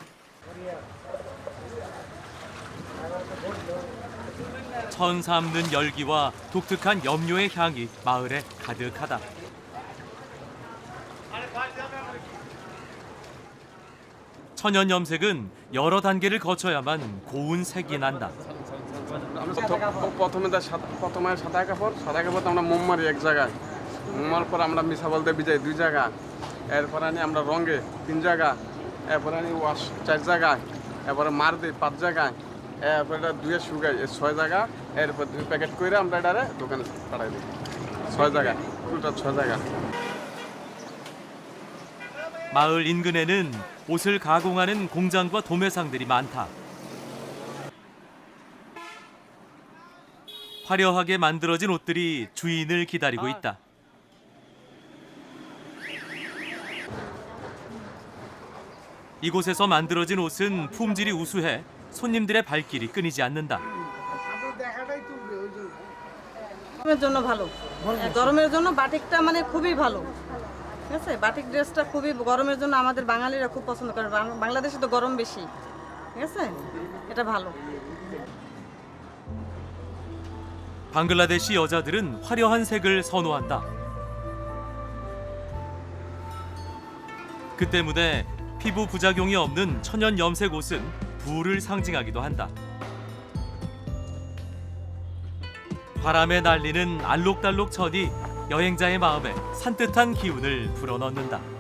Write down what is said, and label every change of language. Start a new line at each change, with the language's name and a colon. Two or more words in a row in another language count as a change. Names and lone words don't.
Korean: 천 삼는 열기와 독특한 염료의 향이 마을에 가득하다. 천연 염색은 여러 단계를 거쳐야만 고운 색이 난다.
Bangla: প্রথমে সাদা কাপড় আমরা মোম মারি এক জায়গায় মোমার পর আমরা মিশা বলতে বিজাই 2 জায়গা এরপর আনি আমরা রঙে 3 জায়গা এরপর আনি ওয়াশ 4 জায়গায় এরপরে মার দিই 5 জায়গায় এরপর এটা 2 শুকাই 6 জায়গা এরপর 2 প্যাকেট করে আমরা এটারে দোকানে পাঠাই দিই 6 জায়গা পুরোটা 6 জায়গা
Korean: 마을 인근에는 옷을 가공하는 공장과 도매상들이 많다. 화려하게 만들어진 옷들이 주인을 기다리고 있다. 이곳에서 만들어진 옷은 품질이 우수해 손님들의 발길이 끊이지 않는다.
Bangla: গরমের জন্য ভালো গরমের জন্য বাটিকটা মানে খুবই ভালো ঠিক আছে বাটিক ড্রেসটা খুবই গরমের জন্য আমাদের বাঙালিরা খুব পছন্দ করে বাংলাদেশে তো গরম বেশি ঠিক আছে এটা ভালো
Korean: 방글라데시 여자들은 화려한 색을 선호한다. 그 때문에 피부 부작용이 없는 천연 염색 옷은 부를 상징하기도 한다. 바람에 날리는 알록달록 천이 여행자의 마음에 산뜻한 기운을 불어넣는다.